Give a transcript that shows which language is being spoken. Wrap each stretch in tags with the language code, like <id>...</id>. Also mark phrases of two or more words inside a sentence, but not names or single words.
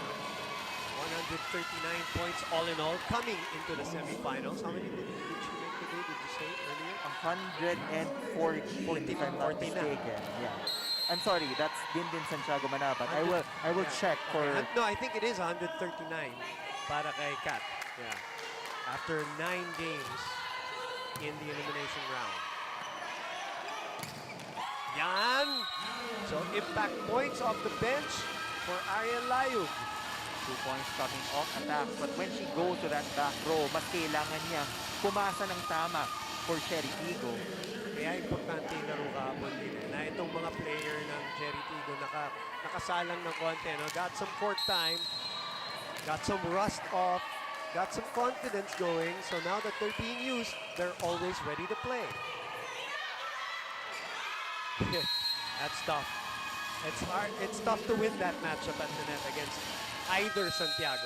<en>139 points all in all coming into the semifinals. How many did she make today? Did you say earlier? 114, if I'm not</en> <tl>14 na.</tl> <en>mistaken. Yeah. I'm sorry, that's Dindin Santiago Manaba. I will Yeah. check for. No, I think it is 139</en> <tl>para kay</tl> <en>Kat. Yeah. After 9 games in the elimination round.</en> <tl>Yan!</tl> <en>So impact points off the bench for Ariel Layug. 2 points coming off attack. But when she goes to that back row,</en> <tl>mas kailangan niya pumasa ng tama for Cherry TIGGO. Kaya importante yung laro kahapon din na itong mga player ng Cherry TIGGO nakasalang ng konti. No?</tl> <en>Got some court time, got some rust off, got some confidence going. So now that they're being used, they're always ready to play. That's tough. It's hard. It's tough to win that matchup at the net against either Santiago.</en>